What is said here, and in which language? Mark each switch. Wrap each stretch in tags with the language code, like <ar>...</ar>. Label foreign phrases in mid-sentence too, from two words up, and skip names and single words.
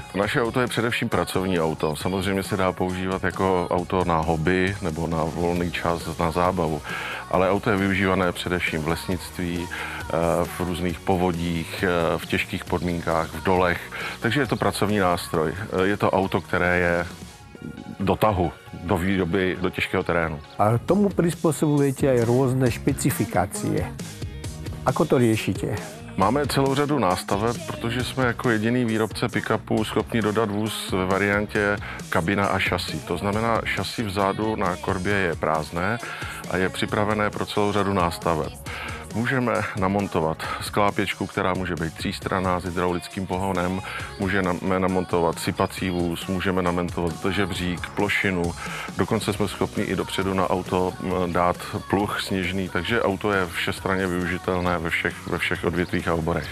<cs>Naše auto je především pracovní auto. Samozřejmě se dá používat jako auto na hobby nebo na volný čas, na zábavu. Ale auto je využívané především v lesnictví, v různých povodích, v těžkých podmínkách, v dolech. Takže je to pracovní nástroj. Je to auto, které je do tahu, do výroby, do těžkého terénu.</cs> <sk>A tomu prispôsobujete aj rôzne špecifikácie. Ako to riešite?</sk> <cs>Máme celou řadu nástaveb, protože jsme jako jediný výrobce pick-upů schopni dodat vůz ve variantě kabina a šasí. To znamená, šasí vzadu na korbě je prázdné a je připravené pro celou řadu nástaveb. Můžeme namontovat sklápěčku, která může být třístranná s hydraulickým pohonem, můžeme namontovat sypací vůz, můžeme namontovat žebřík, plošinu, dokonce jsme schopni i dopředu na auto dát pluh sněžný, takže auto je všestranně využitelné ve všech odvětvích a oborech.</cs>